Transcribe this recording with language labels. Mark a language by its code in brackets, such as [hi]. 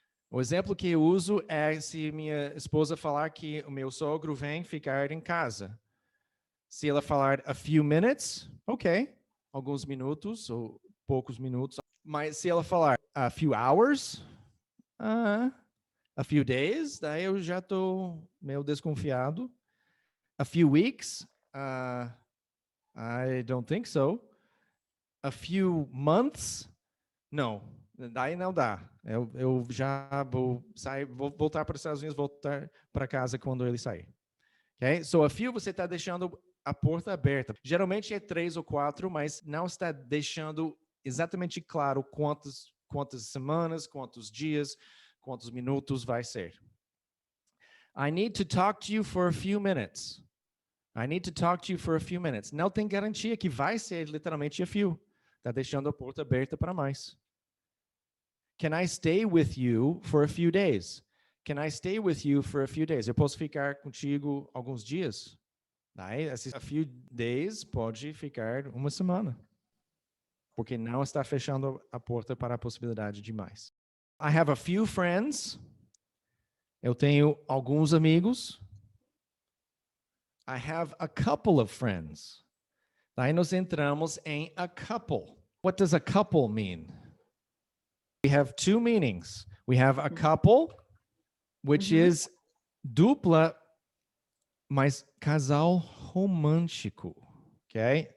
[pt] O exemplo que eu uso é se minha esposa falar que o meu sogro vem ficar em casa. Se ela falar [en] a few minutes, [pt] ok, alguns minutos ou poucos minutos. Mas se ela falar [en] a few hours, a few days, [pt] daí eu já estou meio desconfiado. [en] A few weeks, I don't think so. A few months, [pt] não, daí não dá. Eu já vou sair, vou voltar para os Estados Unidos, voltar para casa quando ele sair. Okay? So a few você está deixando a porta aberta. Geralmente é 3 ou 4, mas não está deixando exatamente claro quantas semanas, quantos dias, quantos minutos vai ser. [en] I need to talk to you for a few minutes. I need to talk to you for a few minutes. [pt] Não tem garantia que vai ser literalmente a few. Está deixando a porta aberta para mais. [en] Can I stay with you for a few days? Can I stay with you for a few days? [pt] Eu posso ficar contigo alguns dias? Daí, [en] a few days [pt] pode ficar uma semana. Porque não está fechando a porta para a possibilidade de mais. [en] I have a few friends. [pt] Eu tenho alguns amigos. [en] I have a couple of friends. [pt] Daí nós entramos em a couple. [en] What does a couple mean? We have two meanings. We have a couple, which is dupla, [pt] mas casal romântico. [en] Okay?